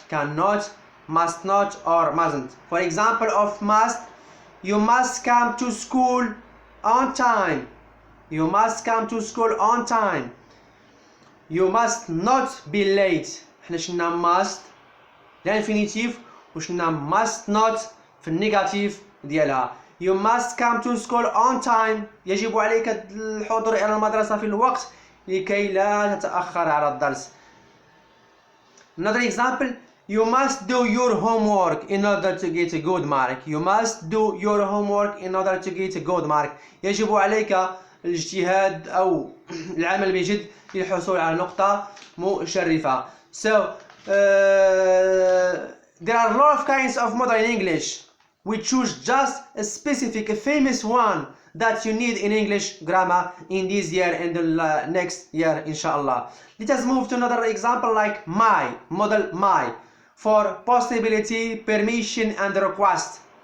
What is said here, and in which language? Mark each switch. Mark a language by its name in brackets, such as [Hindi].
[English] cannot, must not or mustn't. For example of must: you must come to school on time. you must come to school on time. you must not be late. [Arabic] احنا شلنا must لانفينيتيف وشلنا must not في النيجاتيف ديالها. [English] you must come to school on time [Arabic] يجب عليك الحضور إلى المدرسة في الوقت لكي لا تتأخر على الدرس. [English] another example: you must do your homework in order to get a good mark. you must do your homework in order to get a good mark. [Arabic] يجب عليك الاجتهاد أو العمل بجد للحصول على نقطة مشرفة. [English] So there are a lot of kinds of model in English. We choose just a specific, a famous one that you need in English grammar in this year and the next year, inshallah. Let us move to another example like my, model my, for possibility, permission and request.